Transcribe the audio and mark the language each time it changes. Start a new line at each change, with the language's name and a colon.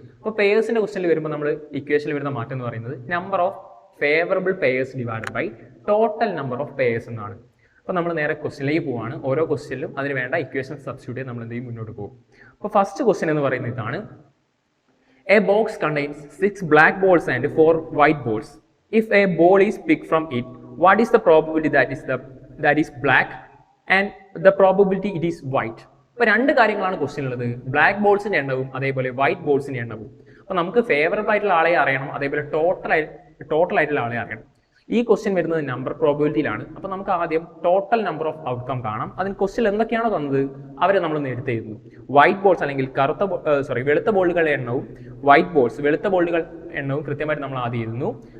Malayalam: അപ്പോൾ പേയേഴ്സിന്റെ ക്വസ്റ്റ്യനിൽ വരുമ്പോൾ നമ്മൾ ഇക്വേഷനിൽ വരുന്ന മാറ്റം എന്ന് പറയുന്നത്
English: number of favourable pairs divided by total number of pairs
Malayalam: എന്നാണ്. അപ്പോൾ നമ്മൾ നേരെ ക്വസ്റ്റ്യനിലേക്ക് പോവാണ്. ഓരോ ക്വസ്റ്റ്യനിലും അതിന് വേണ്ട ഇക്വേഷൻ സബ്സ്റ്റിറ്റ്യൂട്ട് ചെയ്ത് നമ്മൾ എന്ത് ചെയ്യും, മുന്നോട്ട് പോകും. അപ്പോൾ ഫസ്റ്റ് ക്വസ്റ്റ്യൻ എന്ന് പറയുന്നത് ഇതാണ്:
English: A box contains 6 black balls and 4 white balls. If a ball is picked from it, what is the probability that is black and the probability it is white?
Malayalam: ഇപ്പോൾ 2 കാര്യങ്ങളാണ് ക്വസ്റ്റ്യൻ ഉള്ളത്. Black ബോൾസിന്റെ എണ്ണവും അതേപോലെ white ബോൾസിന്റെ എണ്ണവും. അപ്പോൾ നമുക്ക് favourable ആയിട്ടുള്ള ആളെ അറിയണം, അതേപോലെ ടോട്ടൽ ആയിട്ടുള്ള ആളെ അറിയണം. ഈ ക്വസ്റ്റ്യൻ വരുന്നത് നമ്പർ പ്രോബബിലിറ്റിയിലാണ്. അപ്പോൾ നമുക്ക് ആദ്യം ടോട്ടൽ നമ്പർ ഓഫ് ഔട്ട്കം കാണാം. അതിന് ക്വസ്റ്റ്യൻ എന്തൊക്കെയാണോ തന്നത് അവരെ നമ്മൾ നേരത്തെ എഴുതുന്നു. വൈറ്റ് ബോൾസ് അല്ലെങ്കിൽ വെളുത്ത ബോളുകളുടെ എണ്ണവും വെളുത്ത ബോളുകൾ എണ്ണവും കൃത്യമായിട്ട് നമ്മൾ ആദ്യം എഴുതുന്നു.